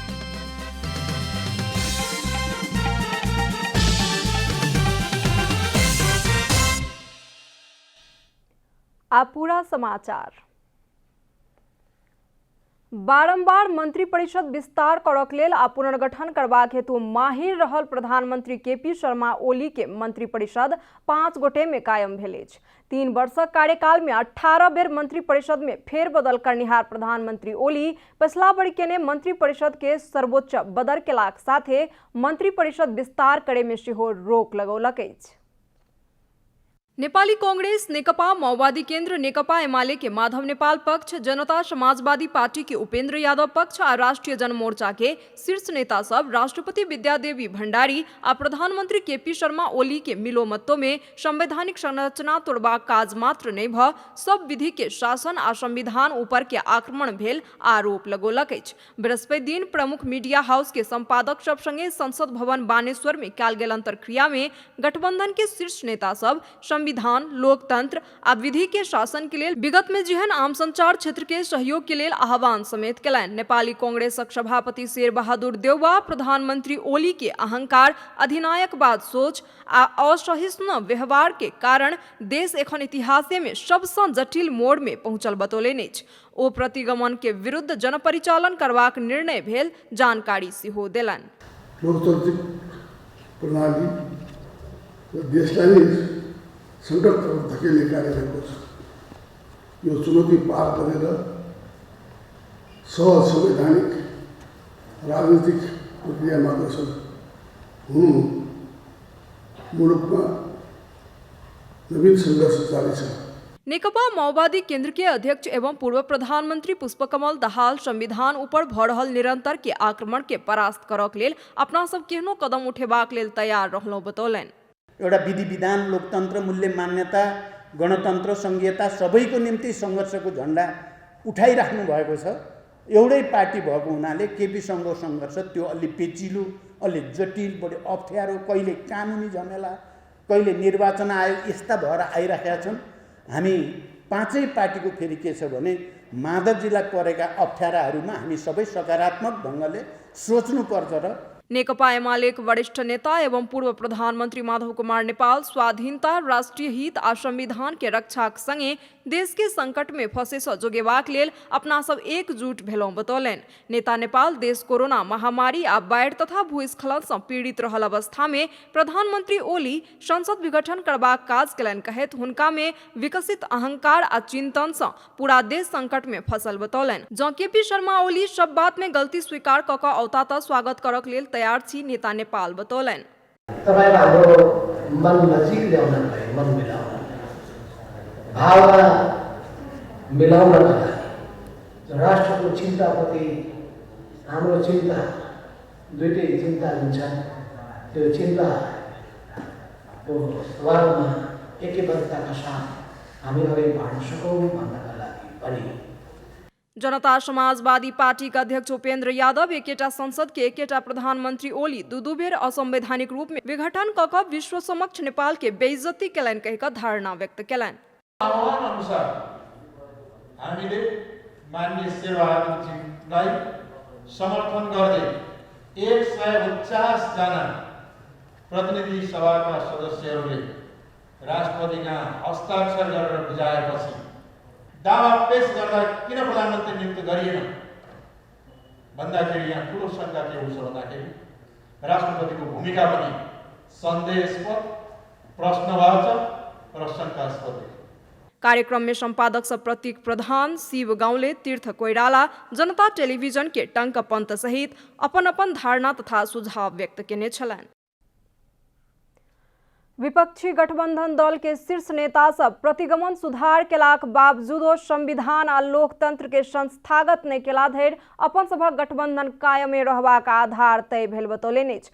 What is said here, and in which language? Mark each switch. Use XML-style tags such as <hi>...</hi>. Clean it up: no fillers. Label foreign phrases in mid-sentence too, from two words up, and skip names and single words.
<mai>आ पूरा समाचार। बारंबार मंत्री परिषद विस्तार करक लेल आ पुनर्गठन करबाक हेतु माहिर रहल प्रधानमंत्री केपी शर्मा ओली के मंत्री परिषद 5 गोटे में कायम भेल अछि। 3 वर्षक कार्यकाल में 18 बेर मंत्री परिषद में फेरबदल करनिहार प्रधानमंत्री ओली पछिला बेर केने मंत्री परिषद के सर्वोच्च बदर केलाक साथे मंत्री परिषद विस्तार करे में सेहो रोक लगौलक अछि। नेपाली कांग्रेस, नेकपा माओवादी केन्द्र, नेकपा एमाले के माधव नेपाल पक्ष, जनता समाजवादी पार्टी के उपेन्द्र यादव पक्ष आ राष्ट्रीय जनमोर्चा के शीर्ष नेता सब राष्ट्रपति विद्यादेवी भण्डारी आ प्रधानमंत्री केपी शर्मा ओली के मिलोमतो में संवैधानिक संरचना तोड़बाक काज मात्र नहीं भ सब विधि के शासन आ संविधान ऊपर के आक्रमण भेल आरोप लगौलक अछि। बृहस्पति दिन प्रमुख मीडिया हाउस के संपादक सब संगे संसद भवन बानेश्वर में कयल गेल अंतरक्रिया में गठबंधन के शीर्ष नेता सब संविधान, लोकतंत्र आ विधि के शासन के लेल विगत में जेहन आम संचार क्षेत्र के सहयोग के लेल आह्वान समेत कयलनि। नेपाली कांग्रेसक सभापति शेर बहादुर देउवा प्रधानमंत्री ओली के अहंकार, अधिनायकवाद सोच आ असहिष्णु व्यवहार के कारण देश एखन इतिहासे में सबसँ जटिल मोड़ में पहुंचल बतौलनि अछि। ओ प्रतिगमन के विरुद्ध जनपरिचालन करबाक निर्णय भेल जानकारी सेहो देलनि।</mai> <ne>लोकतांत्रिक प्रणाली देशलाई संकट तर्फ धकेल्ने कार्यरहेको छ। यो चुनौती पार गरेर संवैधानिक राजनीतिक प्रक्रियामा अग्रसर हुनु मुलुकमा नवीन संघर्ष जारी छ।</ne> <mai>नेकपा माओवादी केन्द्र के अध्यक्ष एवं पूर्व प्रधानमंत्री पुष्पकमल दाहाल संविधान ऊपर भ रहल निरंतर के आक्रमण के परास्त करक लेल अपना सब केहनो कदम उठेबाक लेल तैयार रहलहुँ बतौलनि।</mai> <ne>एउटा विधि विधान, लोकतन्त्र, मूल्य मान्यता, गणतन्त्र, संघीयता सबैको निम्ति सङ्घर्षको झण्डा उठाइराख्नु भएको छ। एउटै पार्टी भएको हुनाले केपीसँगको सङ्घर्ष त्यो अलि पेचिलो, अलि जटिल, बढी अप्ठ्यारो, कहिले कानुनी झमेला, कहिले निर्वाचन आयोग यस्ता भएर आइराखेका छन्। हामी पाँचै पार्टीको फेरि के छ भने माधवजीलाई परेका अप्ठ्याराहरूमा हामी सबै सकारात्मक ढङ्गले सोच्नुपर्छ र</ne> <mai>नेकपा एमाले वरिष्ठ नेता एवं पूर्व प्रधानमंत्री माधव कुमार नेपाल स्वाधीनता, राष्ट्रीय हित आ संविधान के रक्षाक संगे देश के संकट में फंसे सँ जोगेबाक लेल अपना सब एकजुट भेलहुँ बतौलनि। नेता नेपाल देश कोरोना महामारी आ बाढ़ि तथा भूस्खलन सँ पीड़ित रहल अवस्था में प्रधानमंत्री ओली संसद विघटन करबाक काज कयलनि कहैत हुनका में विकसित अहंकार आ चिंतन सँ पूरा देश संकट में फंसल बतौलनि। जँ केपी शर्मा ओली सब बात में गलती स्वीकार कऽ कऽ औता त स्वागत करक लेल तैयार छी, नेता नेपाल बतौलनि।</mai> <ne>तपाईहरु हाम्रो मन नजिक ल्याउन लागि, मन मिलाउन, भावना मिलाउनका लागि राष्ट्रको चिन्ताप्रति हाम्रो चिन्ता दुईटै चिन्ता हुन्छ। त्यो चिन्ताको सवालमा एकबद्धताका साथ हामी अगाडि बढ्न सकौँ भन्नका लागि पनि</ne> <mai>जनता समाजवादी पार्टी का अध्यक्ष उपेन्द्र यादव एकेटा संसद के एकेटा प्रधानमंत्री ओली दू बेर असंवैधानिक रूप में विघटन कऽ कऽ विश्व समक्ष नेपाल के बेइज्जती कयलनि कहिकऽ धारणा व्यक्त कयलनि।</mai> <ne>आह्वान अनुसार हामीले माननीय शेर बहादुरजीलाई समर्थन गर्दै 149 जना प्रतिनिधि सभाका सदस्यहरूले राष्ट्रपतिका हस्ताक्षर गरेर बुझाएपछि दावा पेश गर्दा किन प्रधानमन्त्री नियुक्त गरिएन भन्दाखेरि यहाँ ठुलो शङ्का के हुन्छ भन्दाखेरि राष्ट्रपतिको भूमिका पनि सन्देहास्पद, प्रश्नवाचक र शङ्कास्पद देखियो।</ne> <mai>कार्यक्रम में संपादक सब प्रतीक प्रधान, शिव गाउँले, तीर्थ कोइराला, जनता टेलीविजन के टंक पंत सहित अपन अपन धारणा तथा सुझाव व्यक्त किए छलनि। विपक्षी गठबंधन दल के शीर्ष नेता सब प्रतिगमन सुधार केलाक बावजूदो संविधान आ लोकतंत्र के संस्थागत नहीं केला धरि अपन सभक गठबंधन कायमे रहबाक आधार तय भेल बतौलनि अछि।</mai>